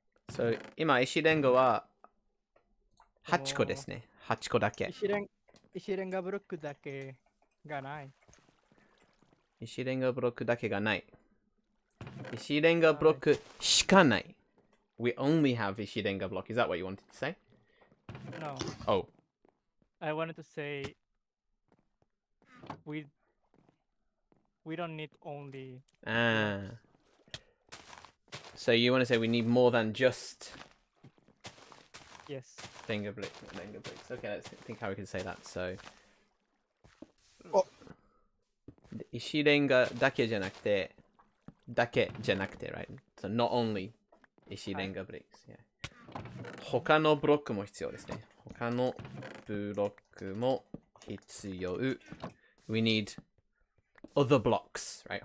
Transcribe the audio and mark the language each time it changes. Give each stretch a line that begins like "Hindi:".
Japanese: そう、今、石レンガは8個ですね。 8個だけ。石レンガブロックだけがない。石レンガブロックだけがない。石レンガブロックしかない。
English: We only have 石レンガブロック。Is that what you wanted to say? No, Oh. I wanted to say we don't need only Ah. So you want to say we need more than just yes. Lenga bricks. Okay, let's think how we can say that. So. お
Japanese: 石レンガだけじゃなくて、right?
English: So not only
Japanese: 石レンガブリックス。他のブロックも必要ですね。他のブロックも必要。
English: We need other blocks, right?